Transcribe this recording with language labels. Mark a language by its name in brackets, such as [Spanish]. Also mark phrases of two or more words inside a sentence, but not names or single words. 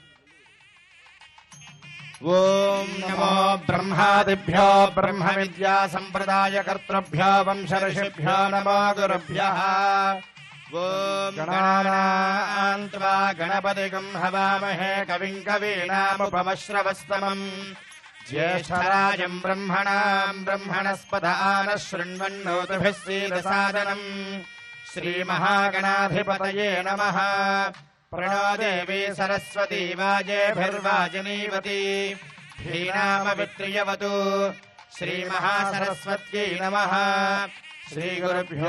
[Sanskrit] ఓం నమో బ్రహ్మాదిభ్యో బ్రహ్మ విద్యా సంప్రదాయ కర్తృభ్యో వంశ ఋషిభ్యో నమో గురుభ్యః. ఓం గణానాం త్వా గణపతిగం హవామహే కవిం కవీనాముపమశ్రవస్తమం జ్యేష్ఠరాజం బ్రహ్మణస్పద ఆనః శృణ్వన్నోతిభిः सीदसादनम् श्रीमहागणाधिपतये नमः प्रणो देवी सरस्वती वाजेभिर्वाजिनीवती धीनामवित्रियवतु श्रीमहासरस्वत्यै नमः श्रीगुरुभ्यो